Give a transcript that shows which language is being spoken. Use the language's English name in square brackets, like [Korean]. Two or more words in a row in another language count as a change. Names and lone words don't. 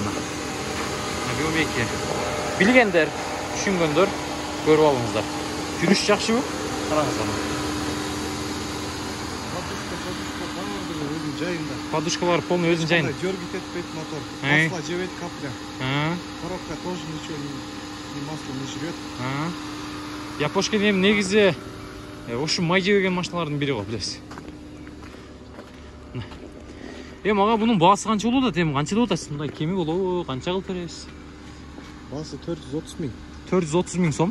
[Kyrgyz] Биомеки. Билгендер, түшүнгөндөр көрүп алыңыздар. Жүрүш жакшыбы? Караңыз аны. Подушкалар полный өзүнүн жайында. Дёргит этпейт мотор. Масло жебейт капля. [Russian] Коробка тоже ничего не масло не жрет. [Kyrgyz] Япошка эми негизи ушу май жебеген машиналардын бири го, билесиз. Эми ага бунун баасы канча болот? Эми канча деп атасыз? Мындай кеми болобу? Канча кылып бересиз? Баасы 430 миң. 430 миң сом.